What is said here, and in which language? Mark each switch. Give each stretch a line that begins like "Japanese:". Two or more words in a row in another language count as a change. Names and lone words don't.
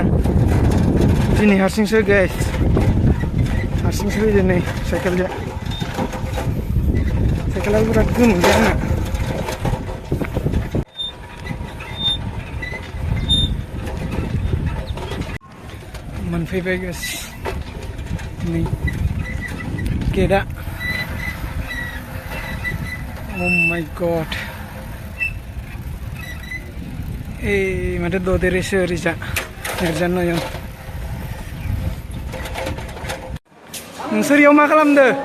Bodo: दिनै हारसिंसो गाइस हारसिंसो फैदो नै साइकेलजों साइकेला बिराद गोमोनदों आंना। मोनफैबाय गाइस नै गेटआ।
English: Oh my god.
Bodo: माथो ददेरेसो ओरैजा नेरजानो नायं। नोंसोर इयाव मा खालामदो?